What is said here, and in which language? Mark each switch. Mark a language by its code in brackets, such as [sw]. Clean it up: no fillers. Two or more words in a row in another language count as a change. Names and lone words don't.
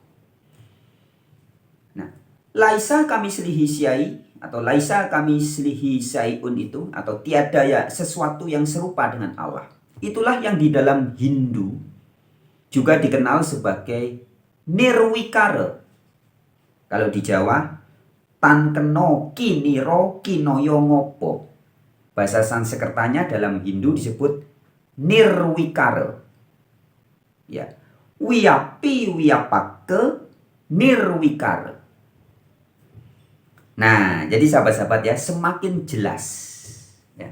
[id] Nah, [ar] ليس كمثله شيء' [id] atau [ar] ليس كمثله شيء [id] itu, atau tiada ya sesuatu yang serupa dengan Allah. Itulah yang di dalam Hindu juga dikenal sebagai Nirwikara. Kalau di Jawa, [jv] tan keno kiniro kinoyo ngopo. [id] Bahasa Sanskertanya dalam Hindu disebut Nirwikara. Ya. [sa] Wiyapi wiyapake nirwikara. [id] Nah, jadi sahabat-sahabat ya, semakin jelas ya.